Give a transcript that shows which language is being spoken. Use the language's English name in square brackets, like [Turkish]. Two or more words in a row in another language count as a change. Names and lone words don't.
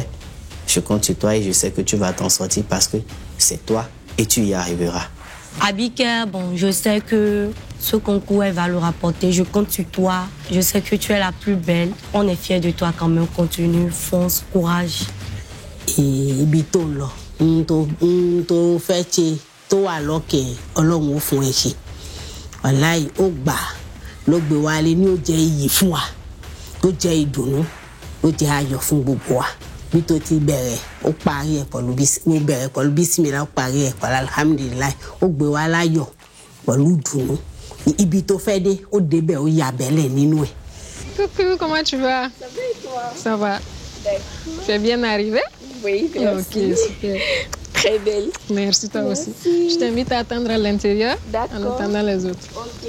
[French] Je compte sur toi et je sais que tu vas t'en sortir parce que c'est toi et tu y arriveras. Abigail, bon, je sais que ce concours, elle va le rapporter. Je compte sur toi. Je sais que tu es la plus belle. On est fiers de toi quand même. Continue, fonce, courage. Et bitolo. [Yoruba] To fetche to aloke Ọlọ́run fún ẹ ṣe wallahi ó gbà ló gbé wa lé ní ó jẹ́ iyì fún wa tó jẹ́ ìdùnnú ó jẹ́ ayọ̀ fún gbogbo wa bí tó ti bẹ̀rẹ̀ ó parí ẹ̀ pẹ̀lú bísímìlá ó parí ẹ̀ pẹ̀lú alhamdulillah ó gbé wa láyọ̀ pẹ̀lú ìdùnnú ibi tó fẹ́ dé ó débẹ̀ ó yabẹ̀lẹ̀ nínú ẹ̀. [French] Coucou, comment tu vas? Ça va et toi? Ça va. Tu es bien arrivée? Oui, merci. Ok, super. Très belle. Merci, toi aussi. Je t'invite à attendre à l'intérieur en attendant les autres. Ok.